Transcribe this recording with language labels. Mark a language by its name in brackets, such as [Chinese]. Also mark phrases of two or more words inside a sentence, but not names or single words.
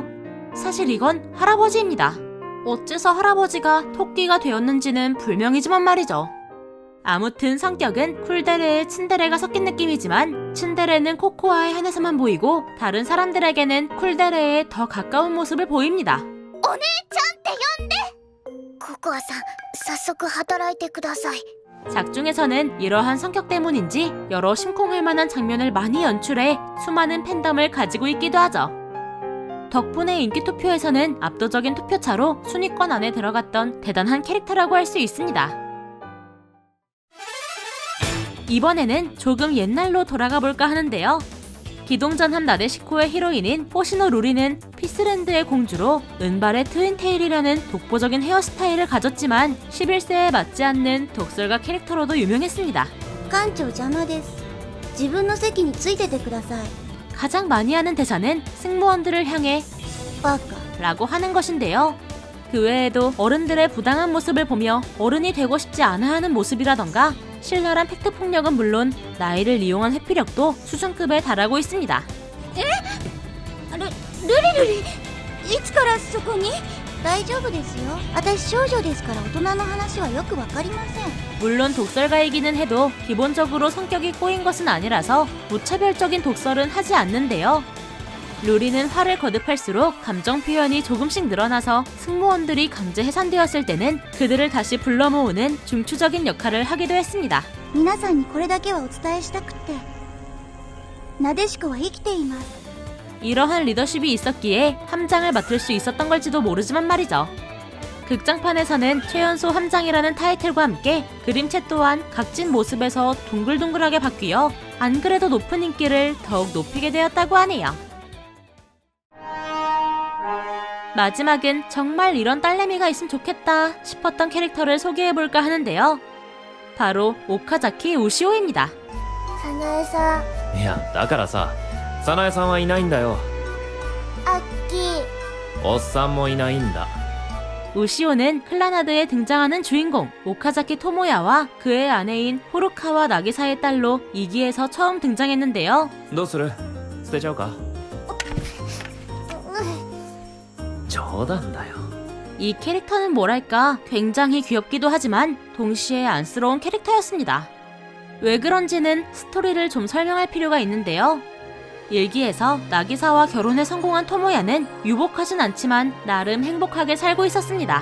[Korean] 사실 이건 할아버지입니다. 어째서 할아버지가 토끼가 되었는지는 불명이지만 말이죠. 아무튼 성격은 쿨데레의 츤데레가 섞인 느낌이지만 츤데레는 코코아에 한해서만 보이고 다른 사람들에게는 쿨데레에 더 가까운 모습을 보입니다. [Japanese] お姉ちゃんって呼んで。ココアさん、早速働いてください。 [Korean] 작중에서는 이러한 성격 때문인지 여러 심쿵할 만한 장면을 많이 연출해 수많은 팬덤을 가지고 있기도 하죠. 덕분에 인기 투표에서는 압도적인 투표차로 순위권 안에 들어갔던 대단한 캐릭터라고 할 수 있습니다. 이번에는 조금 옛날로 돌아가 볼까 하는데요. 기동전함 나데시코의 히로인인 포시노 루리는 피스랜드의 공주로 은발의 트윈테일이라는 독보적인 헤어스타일을 가졌지만 11세에 맞지 않는 독설가 캐릭터로도 유명했습니다. [Japanese] 館長邪魔です。自分の席についててください。 [Korean] 가장 많이 하는 대사는 승무원들을 향해 [Japanese] バカ。 [Korean] 라고 하는 것인데요. 그 외에도 어른들의 부당한 모습을 보며 어른이 되고 싶지 않아 하는 모습이라던가 신랄한 팩트 폭력은 물론 나이를 이용한 회피력도 수준급에 달하고 있습니다. [Japanese] ルリルリ、いつからそこに？大丈夫ですよ。私少女ですから大人の話はよくわかりません。 [Korean] 물론 독설가이기는 해도 기본적으로 성격이 꼬인 것은 아니라서 무차별적인 독설은 하지 않는데요. 루리는 화를 거듭할수록 감정 표현이 조금씩 늘어나서 승무원들이 강제 해산되었을 때는 그들을 다시 불러 모으는 중추적인 역할을 하기도 했습니다. [Japanese] 皆さんにこれだけはお伝えしたくて、なでしこは生きています。 [Korean] 이러한 리더십이 있었기에 함장을 맡을 수 있었던 걸지도 모르지만 말이죠. 극장판에서는 최연소 함장이라는 타이틀과 함께 그림체 또한 각진 모습에서 동글동글하게 바뀌어 안 그래도 높은 인기를 더욱 높이게 되었다고 하네요. 마지막은 정말 이런 딸내미가 있으면 좋겠다 싶었던 캐릭터를 소개해볼까 하는데요. 바로 오카자키 우시오입니다. [Japanese] 早苗さん、いやだからさ早苗さんはいないんだよアッキー。おっさんもいないんだ [Korean] 우시오는 클라나드에 등장하는 주인공 오카자키 토모야와 그의 아내인 호루카와 나기사의 딸로 2기에서 처음 등장했는데요. [Japanese] どうする捨てちゃうか冗談だよ [Korean] 이 캐릭터는 뭐랄까 굉장히 귀엽기도 하지만 동시에 안쓰러운 캐릭터였습니다. 왜 그런지는 스토리를 좀 설명할 필요가 있는데요. 1기에서 나기사와 결혼에 성공한 토모야는 유복하진 않지만 나름 행복하게 살고 있었습니다.